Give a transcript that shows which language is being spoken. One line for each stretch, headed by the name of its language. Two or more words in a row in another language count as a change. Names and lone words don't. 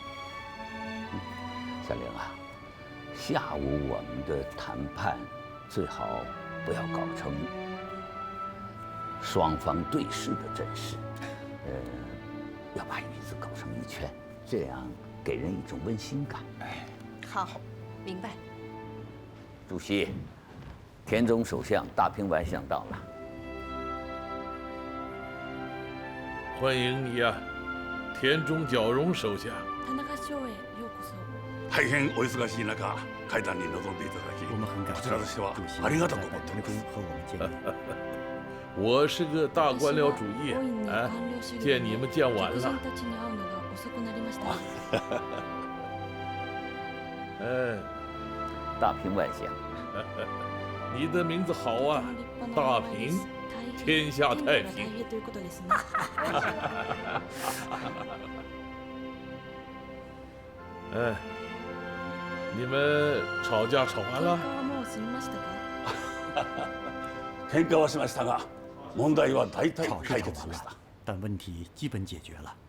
Chinese: 小玲啊，下午我们的谈判最好不要搞成双方对视的阵势，要把椅子搞成一圈，这样给人一种温馨感。好，明白。主席，田中首相、大平外相到了。欢迎你呀，田中角荣首相。
Japanese: 田中首へようこそ。大変お忙しい中、会談に臨んでいただき、こちらとしてはありがとうございます。
Chinese: 我是个大官僚主义，哎，见你们见晚了。哎，大平外相，你的名字好啊，大平，天下太平。哎，你们吵架吵完了？
Japanese: 喧嘩はしましたが、問題は大体解決しました。
Chinese: 但问题基本解决了。